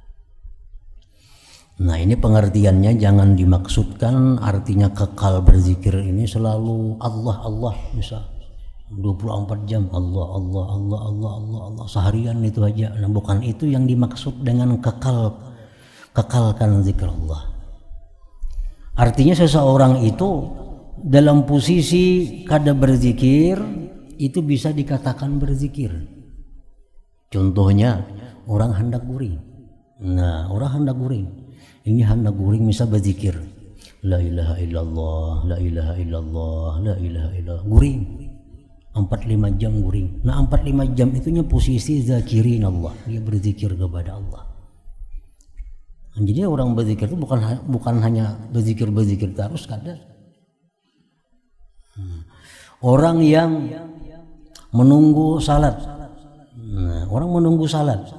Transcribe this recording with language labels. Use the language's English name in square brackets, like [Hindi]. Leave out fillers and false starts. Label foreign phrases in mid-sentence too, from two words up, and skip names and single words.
[Indonesian] Nah, ini pengertiannya, jangan dimaksudkan artinya kekal berzikir ini selalu Allah bisa 24 jam Allah seharian itu aja. Nah, bukan itu yang dimaksud dengan kekalkan zikir Allah. Artinya seseorang itu dalam posisi kada berzikir itu bisa dikatakan berzikir. Contohnya orang hendak guring. Nah, orang hendak guring. Ini hendak guring bisa berzikir. [Arabic] لا إله إلا الله، لا إله إلا الله، لا إله إلا الله. [Indonesian] Guring. 4-5 jam guring. Nah, 4-5 jam itunya posisi zakirin Allah. Dia berzikir kepada Allah. Jadi orang berzikir itu bukan hanya berzikir terus kadang. Orang yang menunggu salat. Nah, orang menunggu salat.